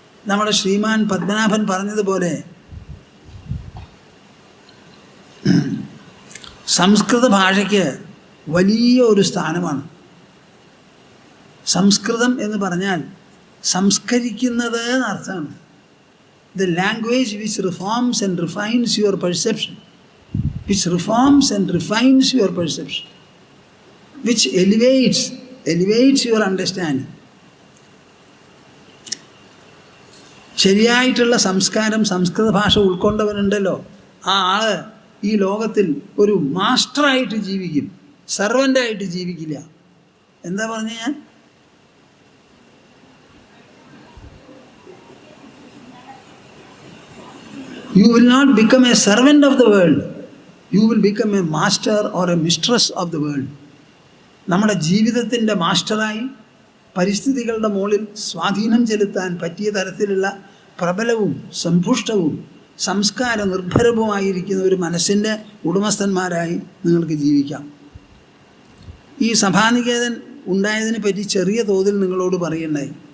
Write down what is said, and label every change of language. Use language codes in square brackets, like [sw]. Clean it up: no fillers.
[ml] നമ്മുടെ ശ്രീമാൻ പത്മനാഭൻ പറഞ്ഞതുപോലെ സംസ്കൃത ഭാഷയ്ക്ക് വലിയ ഒരു സ്ഥാനമാണ്. സംസ്കൃതം എന്ന് പറഞ്ഞാൽ സംസ്കരിക്കുന്നത് എന്നർത്ഥമാണ്. [en] The language which reforms and refines your perception, which reforms and refines your perception, which elevates your understanding. [ml] ശരിയായിട്ടുള്ള സംസ്കാരം സംസ്കൃത ഭാഷ ഉൾക്കൊണ്ടവനുണ്ടല്ലോ, ആ ആള് ഈ ലോകത്തിൽ ഒരു മാസ്റ്ററായിട്ട് ജീവിക്കും, സർവൻ്റായിട്ട് ജീവിക്കില്ല. എന്താ പറഞ്ഞ ഞാൻ? [en] You will not become a servant of the world. You will become a master or a mistress of the world. [ml] നമ്മുടെ ജീവിതത്തിൻ്റെ മാസ്റ്ററായി പരിസ്ഥിതികളുടെ മുകളിൽ സ്വാധീനം ചെലുത്താൻ പറ്റിയ തരത്തിലുള്ള പ്രബലവും സമ്പുഷ്ടവും സംസ്കാര നിർഭരവുമായിരിക്കുന്ന ഒരു മനസ്സിൻ്റെ ഉടമസ്ഥന്മാരായി നിങ്ങൾക്ക് ജീവിക്കാം. ഈ സഭാനികേതൻ ഉണ്ടായതിനെ പറ്റി ചെറിയ തോതിൽ നിങ്ങളോട് പറയണ്ടായി.